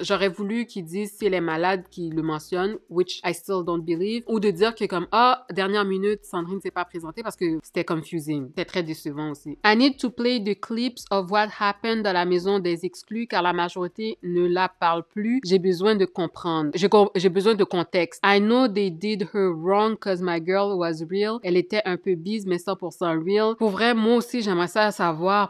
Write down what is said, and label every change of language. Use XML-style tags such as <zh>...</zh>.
<fr>J'aurais voulu qu'ils disent si elle est malade, qu'ils le mentionnent, which I still don't believe, ou de dire que comme, dernière minute, Sandrine s'est pas présentée parce que c'était confusing. C'était très décevant aussi. I need to play the clips of what happened dans la maison des exclus, car la majorité ne la parle plus. J'ai besoin de comprendre. J'ai besoin de contexte.</fr> <en>I know they did her wrong cause my girl was real.</en> <fr>Elle était un peu bise, mais 100% real. Pour vrai, moi aussi, j'aimerais ça savoir.</fr>